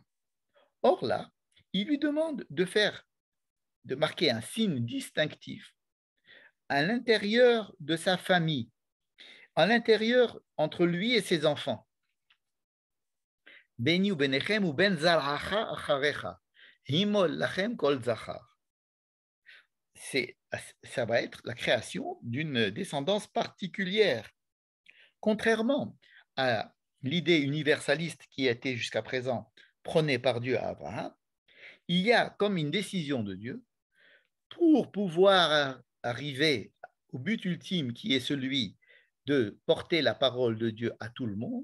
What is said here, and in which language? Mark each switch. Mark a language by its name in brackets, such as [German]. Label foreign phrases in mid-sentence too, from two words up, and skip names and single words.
[French] Or là, il lui demande de marquer un signe distinctif à l'intérieur de sa famille, à l'intérieur entre lui et ses enfants. [Hebrew] ביני ובינכם ובין זרעך אחריך המול לכם כל זכר. [French] Ça va être la création d'une descendance particulière. Contrairement à l'idée universaliste qui a été jusqu'à présent prônée par Dieu à Abraham, il y a comme une décision de Dieu pour pouvoir arriver au but ultime qui est celui de porter la parole de Dieu à tout le monde.